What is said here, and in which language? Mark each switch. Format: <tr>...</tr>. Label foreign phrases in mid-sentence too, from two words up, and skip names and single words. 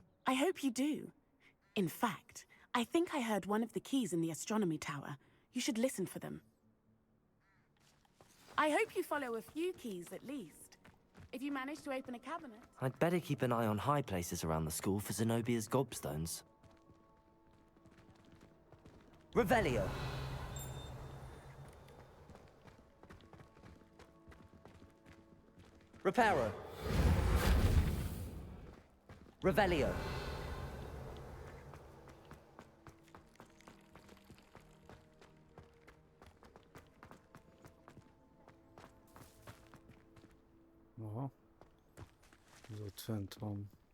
<en>I hope you do. In fact, I think I heard one of the keys in the astronomy tower. You should listen for them. I hope you follow a few keys at least. If you manage to open a cabinet... I'd better keep an eye on high places around the school for Zenobia's gobstones. Revelio. Reparo. Revelio. Aha.</en> <hu>Ez ott fent van.</hu>